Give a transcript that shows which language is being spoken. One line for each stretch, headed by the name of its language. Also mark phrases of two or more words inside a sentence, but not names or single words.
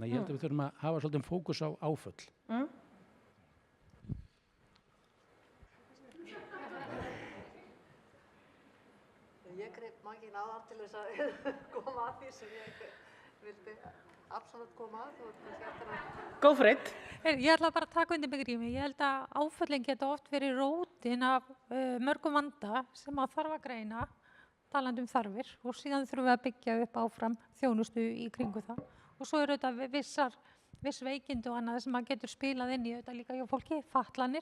Icelandic: Ég held að við þurfum að hafa svolítið fókus á áföll. Ég greip mækinn áðan til þess að koma að því sem ég vildi absolutt koma að.
English: Go for it.
Icelandic: Ég ætla bara að taka undir með Grími. Ég held að áföllin geta oft verið rótin af mörgum vanda sem að þarf að greina, talandi þarfir og síðan þurfum við að byggja upp áfram þjónustu í kringu það. Og svo eru þetta viss veikindi og annað sem maður getur spilað inn í auðvitað líka hjá fólki, fatlanir.